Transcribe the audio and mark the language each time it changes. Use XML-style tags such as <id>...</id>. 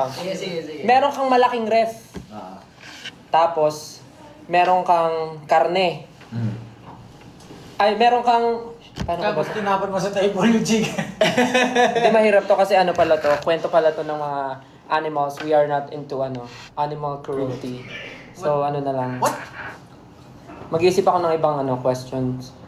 <tl>Sige. Meron kang malaking ref. Tapos, meron kang karne. Ay, meron kang... Paano ka ba? Tapos tinapon mo sa table yung chicken. Hindi mahirap to kasi ano pala to. Kwento pala to ng mga animals.</tl> <en>We are not into animal cruelty.</en> <tl>So, ano na lang.</tl> <en>What?</en> <tl>Mag-iisip ako ng ibang questions.</tl>